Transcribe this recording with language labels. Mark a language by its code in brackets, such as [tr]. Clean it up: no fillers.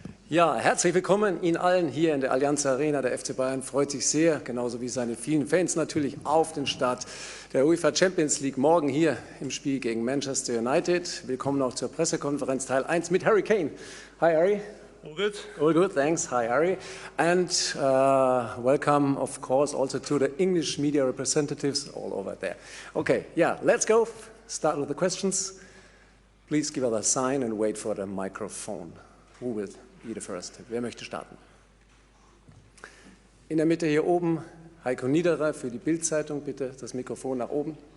[de] Ja, herzlich willkommen Ihnen allen hier in der Allianz Arena. Der FC Bayern freut sich sehr, genauso wie seine vielen Fans natürlich, auf den Start der UEFA Champions League morgen hier im Spiel gegen Manchester United. Willkommen auch zur Pressekonferenz Teil 1 mit Harry Kane. [en] Hi Harry. All good? All good, thanks. Hi Harry. And welcome, of course, also to the English media representatives all over there. Okay, yeah, let's go. Start with the questions. Please give us a sign and wait for the microphone. Who will be the first? [de] Wer möchte starten? In der Mitte hier oben Heiko Niederer für die Bild-Zeitung. Bitte das Mikrofon nach oben.